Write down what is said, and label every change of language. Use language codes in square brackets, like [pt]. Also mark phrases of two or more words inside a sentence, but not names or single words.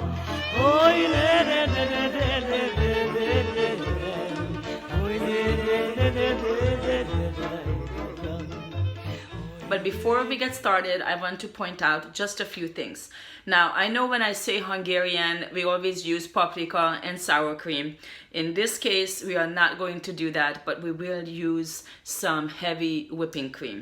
[en] Oly le le le le le le le le le, oly le le le le le le. But before we get started, I want to point out just a few things. Now, I know when I say Hungarian, we always use paprika and sour cream. In this case, we are not going to do that, but we will use some heavy whipping cream.